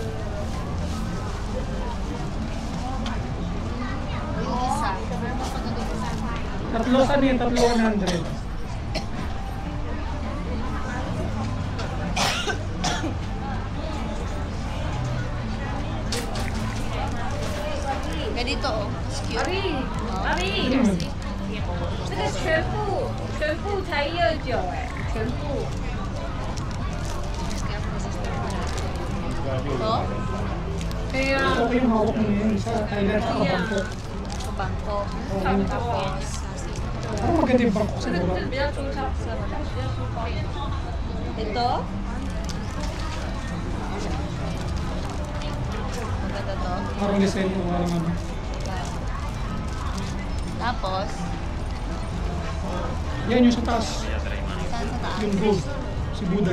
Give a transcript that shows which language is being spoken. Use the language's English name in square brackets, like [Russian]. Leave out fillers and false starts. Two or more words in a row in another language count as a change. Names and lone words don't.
[Filipino] Yung isa. Tatlo sa niyan, tatlo 100. Ganito oh. Cute. [Chinese] 阿咪，这个全部才129哎，全部。 [Filipino] Ito? [Chinese] 对啊， [Filipino] Okay yung hawak mo yun sa Thailand sa Bangkok. Sa bangko. [Chinese] 差不多。 [Filipino] Parang maganda yung Bangkok sa baba. [Chinese] 比较粗糙，比较粗糙一点。 [Filipino] Ito? Maganda to. Parang design ko, parang ano. Tapos, Yan yung sa taas. saan sa taas? Yung gold. Si Buddha.